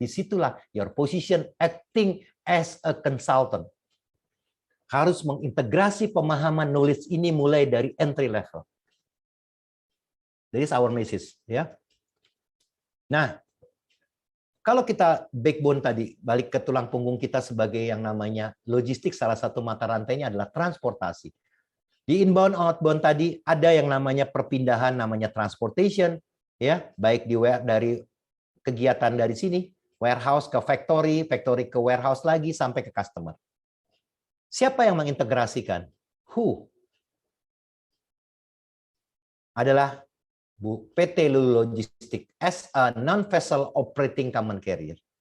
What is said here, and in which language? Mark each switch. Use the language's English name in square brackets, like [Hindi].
[Indonesian] Disitulah [English] your position acting as a consultant. [Indonesian] Harus mengintegrasi pemahaman knowledge ini mulai dari entry level. [English] That is our message. [Indonesian] Ya. Nah, kalau kita backbone tadi, balik ke tulang punggung kita sebagai yang namanya logistik, salah satu mata rantainya adalah transportasi. Di inbound, outbound tadi ada yang namanya perpindahan, namanya transportation, ya, baik dari kegiatan dari sini, warehouse ke factory, factory ke warehouse lagi, sampai ke customer. Siapa yang mengintegrasikan? [English] Who? [Indonesian] Adalah PT Lulu Logistik [English] as a non-vessel operating common carrier.